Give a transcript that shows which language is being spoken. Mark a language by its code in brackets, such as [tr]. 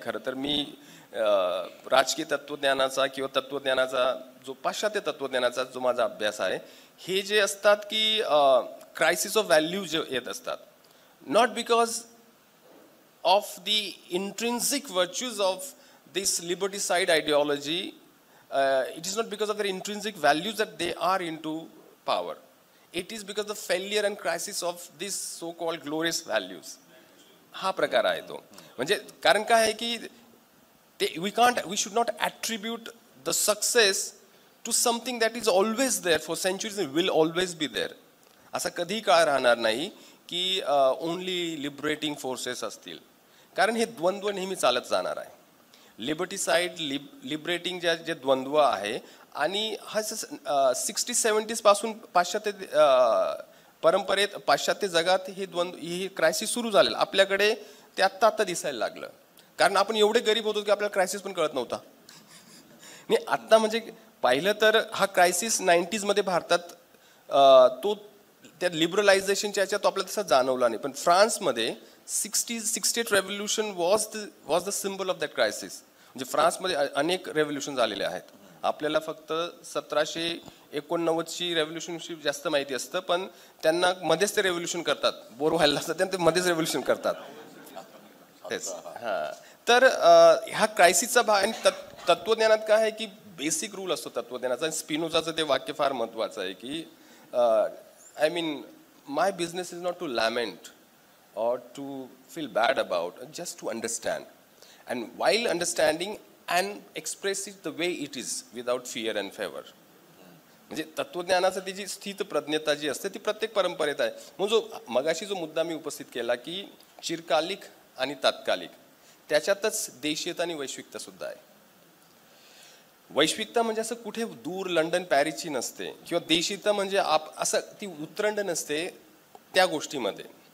[mr] खरं तर मी राजकीय तत्वज्ञानाचा किंवा तत्वज्ञानाचा जो पाश्चात्य तत्वज्ञानाचा जो माझा अभ्यास आहे, हे जे असतात की क्रायसिस ऑफ व्हॅल्यू जे येत असतात, [en] Not because of the intrinsic virtues of this liberticide ideology, it is not because of their intrinsic values that they are into power. It is because of the failure and crisis of these so-called glorious values. [mr] हा प्रकार आहे तो. म्हणजे कारण काय आहे की ते [en] we should not attribute the success to something that is always there for centuries and will always be there. [mr] असा कधी काळ राहणार नाही की [en] only liberating forces [mr] असतील. कारण हे द्वंद्व नेहमी चालत जाणार आहे. लिबर्टीसाइड लिबरेटिंग जे द्वंद्व आहे, आणि हा 60-70s पासून पाश्चात्य परंपरेत, पाश्चात्य जगात हे द्वंद्व, ही क्रायसिस सुरू झालेलं. आपल्याकडे ते आत्ता दिसायला लागलं, कारण आपण एवढे गरीब होतो की आपल्याला क्रायसिस पण कळत नव्हता. नाही आत्ता म्हणजे पाहिलं तर हा क्रायसिस 90s मध्ये भारतात तो त्या लिबरलायझेशनच्या याच्यात तो आपल्याला तसा जाणवला नाही. पण फ्रान्समध्ये 68 [en] Revolution was the symbol of that crisis. [mr] म्हणजे फ्रान्समध्ये अनेक रेव्होल्युशन झालेले आहेत. आपल्याला फक्त 1789ची रेव्होल्युशनशी जास्त माहिती असतं, पण त्यांना मध्येच ते रेव्होल्युशन करतात, बोर व्हायला असतं त्यांना, ते मध्येच रेव्होल्युशन करतात. तेच तर ह्या क्रायसिसचा भाग. आणि तत्वज्ञानात काय आहे की बेसिक रूल असतो तत्वज्ञानाचा. स्पिनोझाचं ते वाक्य फार महत्वाचं आहे की [en] I mean, my business is not to lament or to feel bad about, just to understand. And while understanding and express it the way it is without fear and favor. [mr] म्हणजे तत्वज्ञानाचं ती जी स्थित प्रज्ञता जी असते ती प्रत्येक परंपरेत आहे. मग जो मगाशी जो मुद्दा मी उपस्थित केला की चिरकालिक आणि तात्कालिक, त्याच्यातच देशीयता आणि वैश्विकता सुद्धा आहे. वैश्विकता म्हणजे असं कुठे दूर लंडन पॅरिसची नसते, किंवा देशीयता म्हणजे असं ती उतरंड नसते त्या गोष्टीमध्ये.